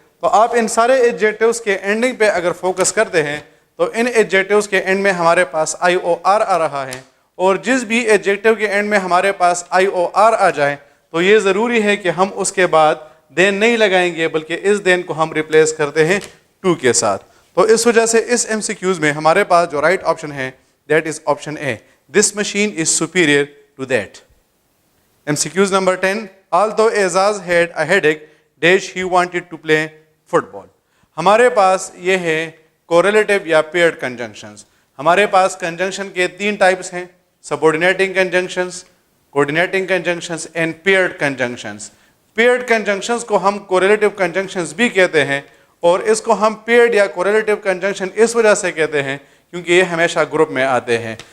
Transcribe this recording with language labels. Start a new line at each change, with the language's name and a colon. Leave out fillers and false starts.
Urdu: تو آپ ان سارے ایڈجیکٹوز کے اینڈنگ پہ اگر فوکس کرتے ہیں تو ان ایڈجیکٹوز کے اینڈ میں ہمارے پاس آئی او آر آ رہا ہے, اور جس بھی ایڈجیکٹو کے اینڈ میں ہمارے پاس آئی او آر آ جائے تو یہ ضروری ہے کہ ہم اس کے بعد دین نہیں لگائیں گے بلکہ اس دین کو ہم ریپلیس کرتے ہیں ٹو کے ساتھ. تو اس وجہ سے اس ایم سی کیوز میں ہمارے پاس جو رائٹ آپشن ہے
English: That is option A this machine is superior to that. MCQs number 10 although Aizaz had a headache dash he wanted to play football.
Urdu: ہمارے پاس یہ ہے کوریلیٹو یا پیئرڈ کنجنکشنز. ہمارے پاس کنجنکشن کے 3 ٹائپس ہیں, سبورڈینیٹنگ کنجنکشنز, کوآرڈینیٹنگ کنجنکشنز اینڈ پیئرڈ کنجنکشنز. پیئرڈ کنجنکشنز کو ہم کوریلیٹو کنجنکشنز بھی کہتے ہیں, اور اس کو ہم پیئرڈ یا کوریلیٹو کنجنکشن اس وجہ سے کہتے ہیں کیونکہ یہ ہمیشہ گروپ میں آتے ہیں.